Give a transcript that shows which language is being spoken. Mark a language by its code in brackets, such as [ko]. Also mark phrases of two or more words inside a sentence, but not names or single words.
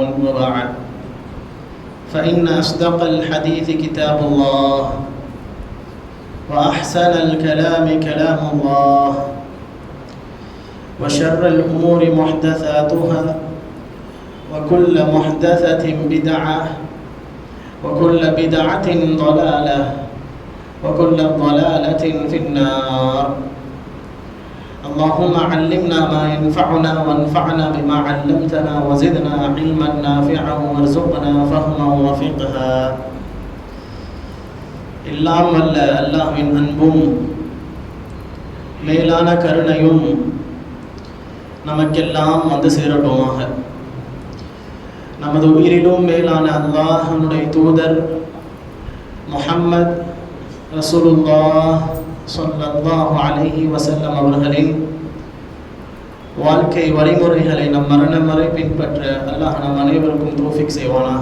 [ar] وبعد، فإن أصدق الحديث كتاب الله وأحسن الكلام كلام الله وشر الأمور محدثاتها وكل محدثة بدعة وكل بدعة ضلالة وكل ضلالة في النار. اللهم علمنا ما ينفعنا وانفعنا بما علمتنا وزدنا علما نافعا وارزقنا فهما وفقها. [ta] எல்லாம் வல்ல அல்லாஹ்வின் அன்பும் மேலான கருணையும் நமக்கெல்லாம் வந்து சேரட்டுமாக. நமது உயிரிலும் மேலான அல்லாஹ்வுடைய தூதர் முஹம்மது [ar] رسول الله صلى الله عليه وسلم [ta] அவர்களின் வாழ்க்கை வழிமுறைகளை நம் மரணம் வரை பின்பற்ற அல்லாஹ் நம் அனைவருக்கும் தௌஃபீக் செய்வானாக.